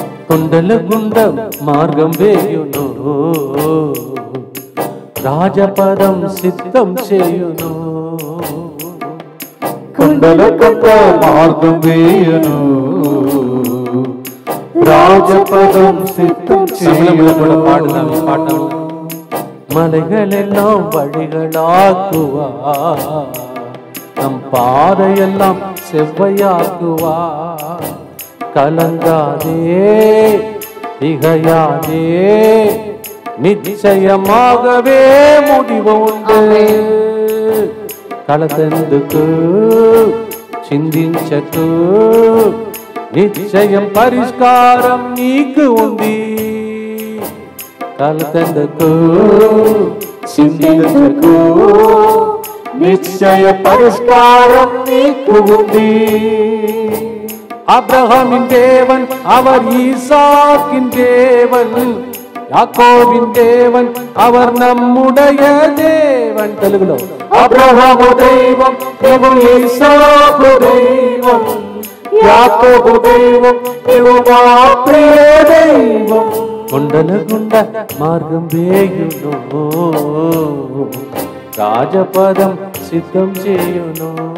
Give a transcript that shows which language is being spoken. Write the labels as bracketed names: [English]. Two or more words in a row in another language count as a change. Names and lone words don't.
[Telugu] కొండల గుండ మార్గం వేయును, రాజపదం సిద్ధం చేయును. కొండల గుండ మార్గం వేయును, రాజపదం సిద్ధం చేయును. [Tamil] பாடலாம். மலைகளெல்லாம் வழிகளாக்குவா, நம் பாதையெல்லாம் செவ்வையாக்குவா. கலங்காதே திகையாதே, நிச்சயமாகவே முடிவு உண்டு. [Telugu] కలతెందుకు చిందించకు, నిశ్చయం పరిష్కారం నీకు ఉంది. కలతెందుకు చిందించకు, నిశ్చయ పరిష్కారం నీకు ఉంది. [Tamil] அப்ரஹாமின் தேவன் அவர், ஈசாக்கின் தேவன், யாக்கோபின் தேவன் அவர் நம்முடைய தேவன். [Telugu] తెలుగులో అబ్రహాము దైవం, ఇసాకు దైవం, యాకోబు దైవం, మా ప్రియ దైవం. కొండల గుండ మార్గం వేయును, రాజపదం సిద్ధం చేయును.